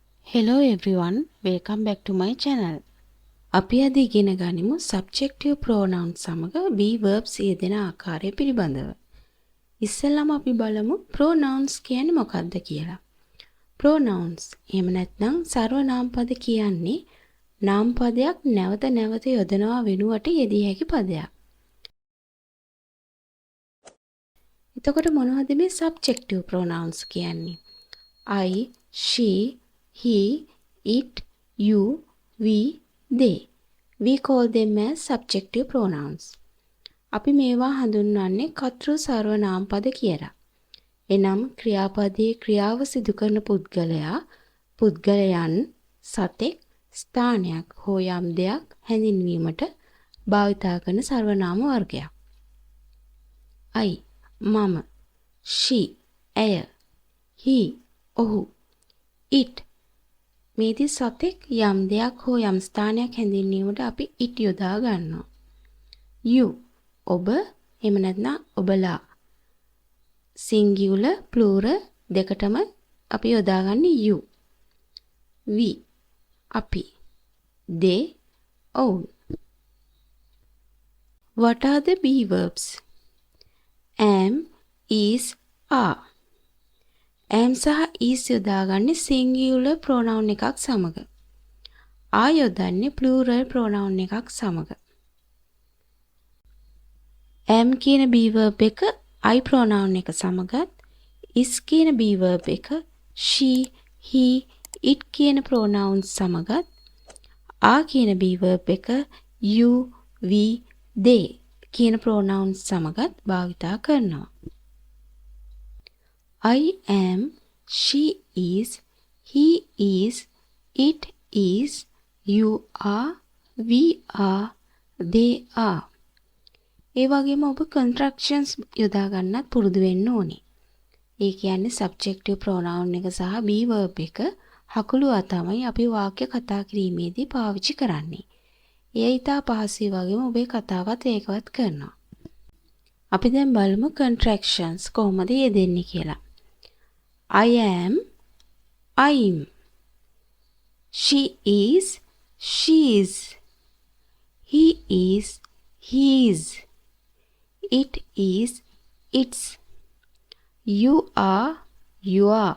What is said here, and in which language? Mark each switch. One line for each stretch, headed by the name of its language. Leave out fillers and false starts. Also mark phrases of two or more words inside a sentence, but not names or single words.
English: Hello everyone, welcome back to my channel.
Sinhala: අපි අද ඉගෙන ගනිමු
English: subjective pronouns
Sinhala: සමග
English: be verbs
Sinhala: යෙදෙන ආකාරය පිළිබඳව. ඉස්සෙල්ලාම අපි බලමු pronouns කියන්නේ මොකක්ද කියලා. pronouns එහෙම නැත්නම් සර්වනාම පද කියන්නේ නාම පදයක් නැවත නැවත යොදනවා වෙනුවට යෙදිය හැකි පදයක්. එතකොට මොනවද මේ
English: subjective pronouns
Sinhala: කියන්නේ?
English: I, she, he, it, you, we, they. We call them as subjective pronouns.
Sinhala: අපි මේවා හඳුන්වන්නේ කර්තෘ සර්වනාම පද කියලා. එනම් ක්‍රියාපදයේ ක්‍රියාව සිදු කරන පුද්ගලයා, පුද්ගලයන්, සතෙක්, ස්ථානයක් හෝ යම් දෙයක් හැඳින්වීමට භාවිතා කරන සර්වනාම වර්ගයක්. I, මම, she, ඇය, he, ඔහු, it, මේදී සතෙක් යම් දෙයක් හෝ යම් ස්ථානයක් හැඳින්වීමට අපි it යොදා ගන්නවා. you, ඔබ, එහෙම නැත්නම් ඔබලා. singular, plural දෙකටම අපි යොදාගන්නේ you. we, අපි. they, ඔවුන්.
English: What are the be verbs? am, is, are.
Sinhala: am සහ is යොදාගන්නේ
English: singular pronoun
Sinhala: එකක් සමග. are යොදන්නේ
English: plural pronoun
Sinhala: එකක් සමග. am කියන
English: be verb
Sinhala: එක
English: I pronoun
Sinhala: එක සමගත්, is කියන
English: be verb
Sinhala: එක
English: she, he, it
Sinhala: කියන pronouns සමගත්, are කියන
English: be verb
Sinhala: එක
English: you, we, they
Sinhala: කියන pronouns සමගත් භාවිතා කරනවා.
English: I am, she is, he is, it is, you are, we are, they are.
Sinhala: ඒ වගේම ඔබ contractions යොදා ගන්නත් පුරුදු වෙන්න ඕනේ. ඒ කියන්නේ
English: subjective pronoun
Sinhala: එක සහ
English: be verb
Sinhala: එක හකුලුවා තමයි අපි වාක්‍ය කතා කිරීමේදී පාවිච්චි කරන්නේ. ඒ ඊටා පහසුයි වගේම ඔබේ කතාවත් ඒකවත් කරනවා. අපි දැන් බලමු contractions කොහොමද යෙදෙන්නේ කියලා.
English: I am, I'm. She is, she's. He is, he's. It is, its. You are, you are.